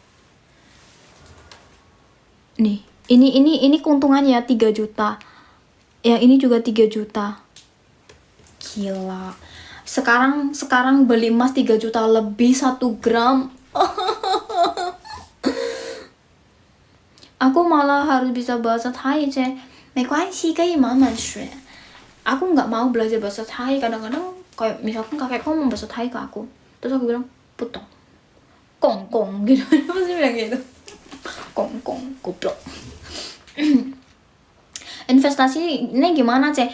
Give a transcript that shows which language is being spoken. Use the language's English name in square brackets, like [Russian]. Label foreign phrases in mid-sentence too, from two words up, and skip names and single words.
[Indonesian] Nih, ini keuntungannya 3 juta. Yang ini juga 3 juta. Gila. Sekarang beli emas 3 juta lebih 1 gram. Aku malah harus bisa bahasa Thai, Ceh. [Chinese] 没关系，可以慢慢学. [Indonesian] Aku nggak mau belajar bahasa Thai. Kadang-kadang kayak misalkan kakekku ngomong bahasa Thai ke aku, terus aku bilang putong, kong gitu. Pasti bilang gitu. Kong goblok. Investasi ini gimana Ceh?